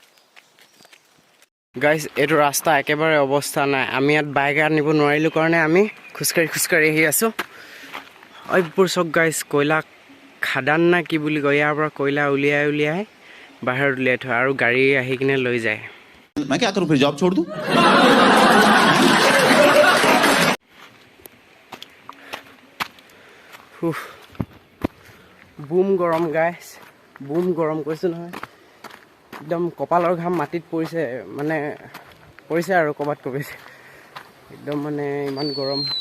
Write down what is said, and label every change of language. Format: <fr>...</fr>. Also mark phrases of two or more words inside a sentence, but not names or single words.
<as>গাইজ এইটো ৰাস্তা একেবাৰে অৱস্থা নাই আমি ইয়াত বাইক আনিব নোৱাৰিলোঁ কাৰণে আমি খোজকাঢ়ি আহি আছোঁ এইবোৰ চব গাইজ</as> <hi>कोयला खदान</hi> <as>না কি বুলি কয় ইয়াৰ পৰা কয়লা উলিয়াই বাহিৰত উলিয়াই থয় আৰু গাড়ী আহি কিনে লৈ যায়</as> <hi>मैं क्या करूं फिर जॉब छोड़ दूं</hi> <as>বুম গৰম গাইজ বুম গৰম কৈছোঁ নহয় একদম কপালৰ ঘাম মাটিত পৰিছে মানে পৰিছে আৰু ক'ৰবাত পৰিছে একদম মানে ইমান গৰম</as>